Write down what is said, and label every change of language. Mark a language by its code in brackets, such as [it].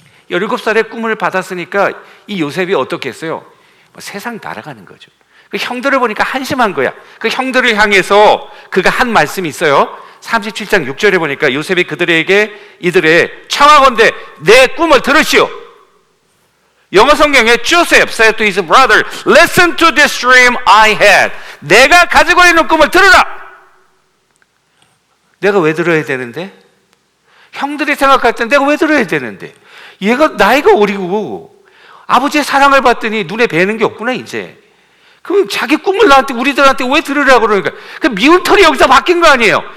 [ko] 17살에 꿈을 받았으니까 이 요셉이 어떻게 했어요? 세상 날아가는 거죠. 그 형들을 보니까 한심한 거야. 그 형들을 향해서 그가 한 말씀이 있어요. 37장 6절에 보니까 요셉이 그들에게 이들의 청하건대 내 꿈을 들으시오. [en] 영어 성경에 Joseph said to his brother, listen to this dream I had. [ko] 내가 가지고 있는 꿈을 들으라. 내가 왜 들어야 되는데? 형들이 생각할 때 내가 왜 들어야 되는데? 얘가 나이가 어리고 아버지의 사랑을 받더니 눈에 뵈는 게 없구나 이제. 그럼 자기 꿈을 나한테, 우리들한테 왜 들으라고 그러니까 그 미운 털이 여기서 바뀐 거 아니에요.